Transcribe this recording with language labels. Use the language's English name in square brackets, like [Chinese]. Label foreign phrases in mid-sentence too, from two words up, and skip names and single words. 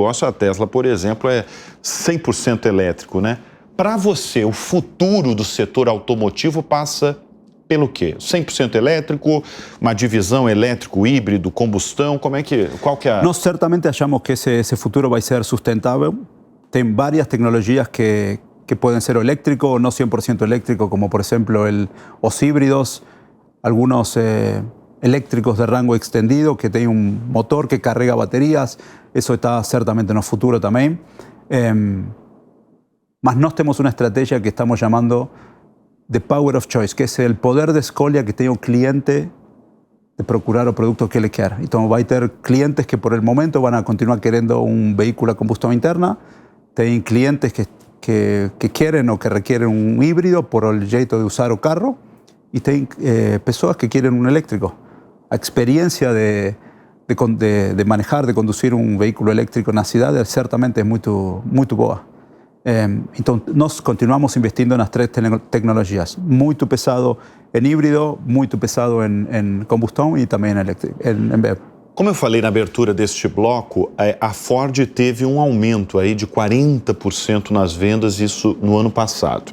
[Portuguese] A Tesla, por exemplo, é 100% elétrico, né? Para você, o futuro do setor automotivo passa pelo quê? 100% elétrico, uma divisão elétrico, híbrido, combustão, qual que é? Nós certamente achamos que esse futuro vai ser sustentável. Tem várias tecnologias [Spanish] que pueden ser eléctricos o no 100% eléctricos, como por ejemplo los híbridos, algunos eléctricos de rango extendido que tienen un motor que carga baterías. Eso está certamente en el futuro también. [Portuguese] Mas nós temos [Spanish] una estrategia que estamos llamando [English] the power of choice, [Spanish] que es el poder [Portuguese] de escolha [Spanish] que tiene un cliente de procurar [Portuguese] o producto que ele quer. [Spanish] Entonces va a tener clientes que por el momento van a continuar queriendo un vehículo a combustión interna. [Portuguese] Tem clientes [Spanish] que quieren o que requieren un híbrido por el [Portuguese] jeito de usar o carro, [Spanish] y [Portuguese] tem pessoas [Spanish] que quieren un eléctrico. La experiencia de manejar, de conducir un vehículo eléctrico en la ciudad certamente es muy boa. Entonces, [Portuguese] nós continuamos investindo nas três tecnologias. Muito pesado em híbrido, muito pesado em combustão e também em BEV. Como eu falei na abertura deste bloco, a Ford teve um aumento aí de 40% nas vendas, isso no ano passado.